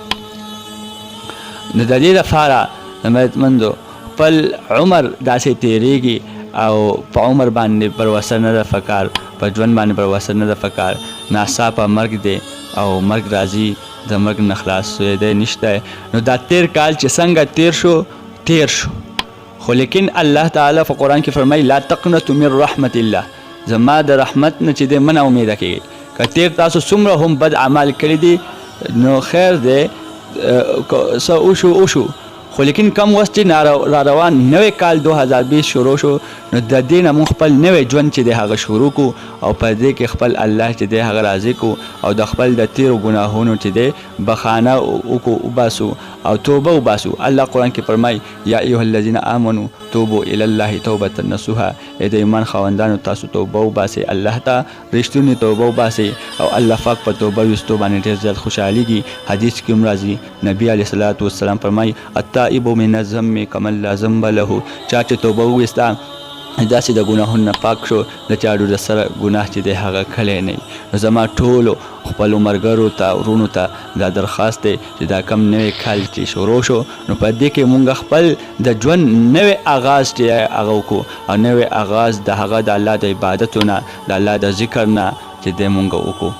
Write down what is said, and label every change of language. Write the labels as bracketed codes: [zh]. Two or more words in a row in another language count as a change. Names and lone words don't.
[ps] نو د دې لپاره مندو خپل عمر داسې تیریږي او په عمر باندې پروسه نه ده پکار، په ژوند باندې پروسه نه ده پکار. ناڅاپه مرګ دی او مرګ راځي، د مرګ نه خلاص دی نشته. نو دا تیر کال چې څنګه تیر شو خو لیکن الله تعالی په قرآن کې فرمایي [ar] لا تقنطوا من رحمت الله، [ps] زما د رحمت نه چې دی منه امیده کېږي. که تیر تاسو څومره هم بد اعمال کړي دي نو خیر دی، څه وشو خو لیکن کم وخت چې را روان نوی کال 2020 شروع شو نو د دې نه موږ خپل نوی ژوند چې دی هغه شروع کو او په دې کې خپل الله چې دی هغه راضي کو او د خپل د تیرو ګناهونو چې دی بخانه وباسو او توبه وباسو. الله قرآن کې فرمایي [ar] یا ایها الذین آمنوا توبوا الی الله توبة نصوحا، [ps] ای د ایمان خاوندانو تاسو توبه وباسئ الله ته رښتونې توبه وباسئ او الله پاک په توبه ویستو باندې ډېر زیات خوشحالېږي. حدیث کې هم راځي نبی [ar] علیه الصلاة والسلام [ps] فرمایي [ar] التائب من الذنب کمن لا ذنب له، [ps] چا چې توبه وویسته داسې د ګناهونو نه پاک شو د چا ډېر سره ګناه چې دی هغه کلی نه وي. نو زما ټولو خپلو ملګرو ته ورونو ته دا درخواست دی چې دا کم نوی کال چې شروع شو نو په دې کې مونږ خپل د ژوند نوی آغاز چې هغه وکړو او نوی آغاز د هغه د الله د عبادتو نه د الله د ذکر نه چې دی مونږ وکړو.